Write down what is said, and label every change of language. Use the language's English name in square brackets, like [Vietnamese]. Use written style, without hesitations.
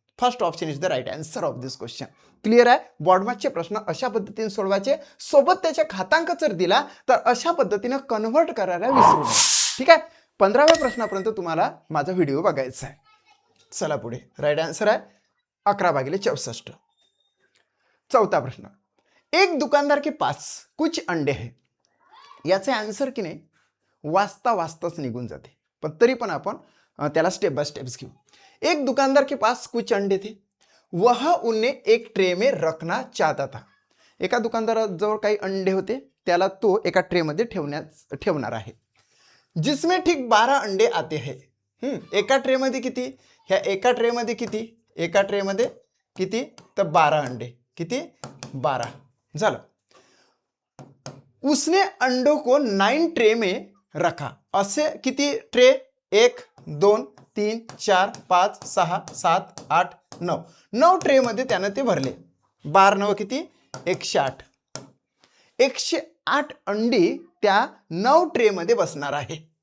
[English] First option is the right answer of this question. [Marathi] Clear आहे. बॉडमासचे प्रश्न अशा पद्धतीने सोडवायचे, सोबत त्याच्या घातांक जर दिला तर अशा पद्धतीने कन्व्हर्ट करायला विसरू नये. ठीक आहे. 15व्या प्रश्नापर्यंत तुम्हाला माझा व्हिडिओ बघायचा आहे. चला पुढे. राईट आन्सर आहे 11 भागिले 64. चौथा प्रश्न, [Hindi] एक दुकानदार के पास कुछ अंडे है. [Marathi] याचे आन्सर की नाही वाचताच निघून जाते, पण तरी पण आपण त्याला स्टेप बाय स्टेप्स घेऊ. [Hindi] एक दुकानदार के पास कुछ अंडे थे, वह उन्हें एक ट्रे में रखना चाहता था. [Marathi] एका दुकानदाराजवळ काही अंडे होते, त्याला तो एका ट्रे मध्ये ठेवणार आहे. [Hindi] जिसमें ठीक 12 अंडे आते हैं. [Marathi] एका ट्रे मध्ये किती, ह्या एका ट्रे मध्ये किती, एका ट्रे मध्ये किती, तर 12 अंडे, किती 12 झालं. [Hindi] उसने अंडों को 9 ट्रे में रखा. [Marathi] असे किती ट्रे, 1 2 3 4 5 6 7 8 9, 9 ट्रे मध्ये त्यानं ते भरले. 12 9 किती, 108. 108 अंडी त्या 9 ट्रे मध्ये बसणार आहे.